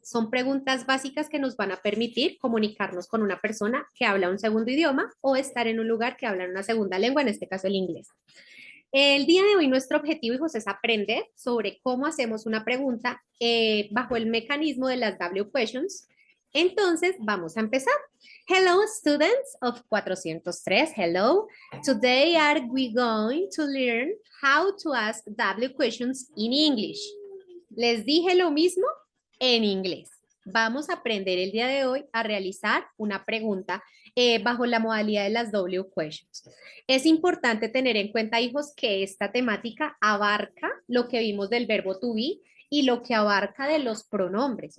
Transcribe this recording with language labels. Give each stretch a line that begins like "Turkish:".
Spanish: Son preguntas básicas que nos van a permitir comunicarnos con una persona que habla un segundo idioma o estar en un lugar que habla una segunda lengua, en este caso el inglés. El día de hoy nuestro objetivo, hijos, es aprender sobre cómo hacemos una pregunta bajo el mecanismo de las W questions. Entonces, vamos a empezar.
English: Hello, students of 403. Hello. Today are we going to learn how to ask W questions in English.
Spanish: Les dije lo mismo en inglés. Vamos a aprender el día de hoy a realizar una pregunta bajo la modalidad de las W questions. Es importante tener en cuenta, hijos, que esta temática abarca lo que vimos del verbo to be y lo que abarca de los pronombres.